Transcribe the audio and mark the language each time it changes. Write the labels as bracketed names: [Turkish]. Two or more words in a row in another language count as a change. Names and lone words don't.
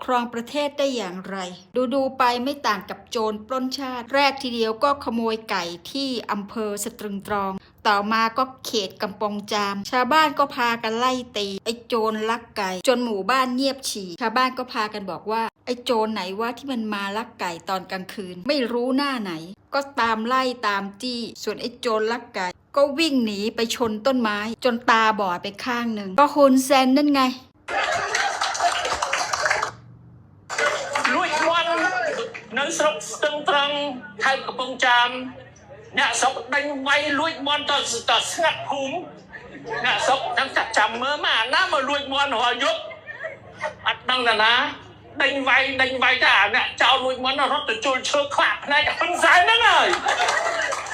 [Thai] รองประเทศได้อย่างไรดูไปไม่ต่างกับโจรปล้นชาติแรกทีเดียวก็ขโมยไก่ที่อำเภอสตรึงตรองต่อมาก็เขตกำปองจามชาวบ้านก็พากันไล่ตีไอ้โจรลักไก่จนหมู่บ้านเงียบฉี่ชาวบ้านก็พากันบอกว่าไอ้โจรไหนว่าที่มันมาลักไก่ตอนกลางคืนไม่รู้หน้าไหนก็ตามไล่ตามจี้ส่วนไอ้โจรลักไก่ก็วิ่งหนีไปชนต้นไม้จนตาบอดไปข้างหนึ่งก็ฮุนเซนนั่นไง [Khmer] នៅស្រុកស្ទឹងត្រង់ខេត្តកំពង់ចាមអ្នកស្រុកដេញវាយលួចមន់ទៅស្ងាត់ភូមិអ្នកស្រុកនឹងចាត់ចាំមើលមកអាណាមកលួចមន់រាល់យប់អត់ដឹងណាដេញវាយតែអាអ្នកចោលលួចមន់រត់ទៅជុលឈើខ្លាក់ភ្នែកហ៊ុនសែនហ្នឹងហើយ